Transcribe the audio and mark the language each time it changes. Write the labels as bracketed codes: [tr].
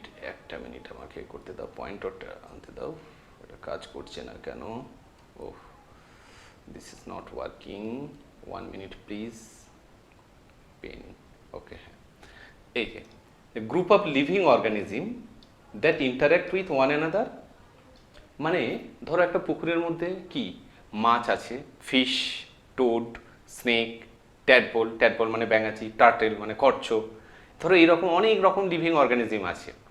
[bn] একটা মিনিট আমাকে করতে দাও, পয়েন্টারটা আনতে দাও, এটা কাজ করছে না কেন? [en] ওহ, this is not working, 1 minute please, pen. [bn] Okay, এই যে [en] a group of living organism that interact with one another, [bn] মানে ধরো একটা পুকুরের মধ্যে কি মাছ আছে, ফিশ, টোড, স্নেক, ট্যাডপোল মানে ব্যাঙাচি, টার্টেল মানে কচ্ছপ, ধরো এরকম অনেক রকম লিভিং অর্গানিজম আছে।